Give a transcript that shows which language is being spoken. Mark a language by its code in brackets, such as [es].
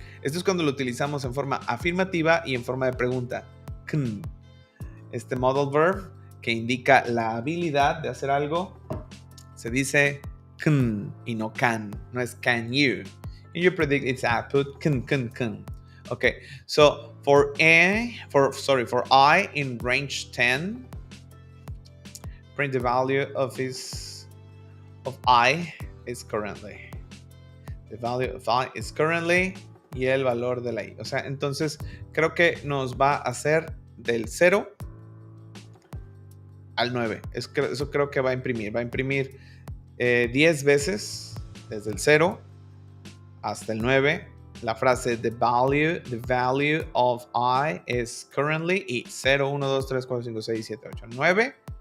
[es] Esto es cuando lo utilizamos en forma afirmativa y en forma de pregunta. Can. Este modal verb que indica la habilidad de hacer algo se dice can y no can. No es can you. [en] And you predict its output can. Okay, so for I in range 10, print the value of I is currently. The value of I is currently [es] y el valor de la I. O sea, entonces creo que nos va a hacer del 0 al 9. Eso creo que va a imprimir. Va a imprimir 10 veces desde el 0 hasta el 9. La frase [en] the value of I is currently [es] y 0, 1, 2, 3, 4, 5, 6, 7, 8, 9.